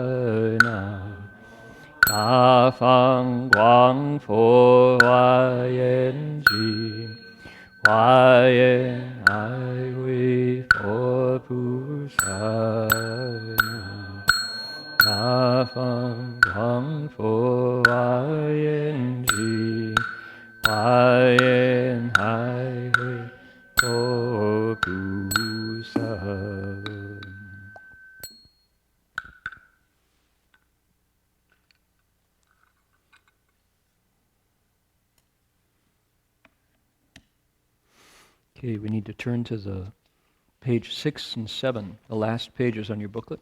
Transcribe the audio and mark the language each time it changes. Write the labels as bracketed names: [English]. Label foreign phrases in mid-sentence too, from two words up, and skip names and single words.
[Chinese] 南無大方廣佛華嚴經華嚴海會佛菩薩南無大方廣佛華嚴經華嚴海會佛菩薩. [English] Okay, we need to turn to the page 6 and 7, the last pages on your booklet.